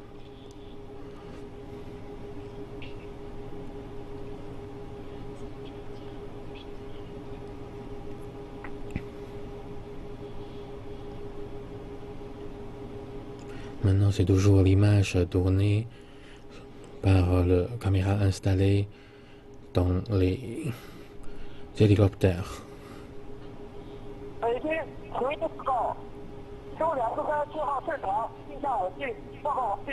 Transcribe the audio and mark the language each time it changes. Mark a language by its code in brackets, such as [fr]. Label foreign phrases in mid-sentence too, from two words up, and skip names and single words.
[fr] Maintenant, c'est toujours l'image tournée par la caméra installée dans les hélicoptères. [zh] 北京回复报告，周2次3信号正常，定向稳定，报告完毕。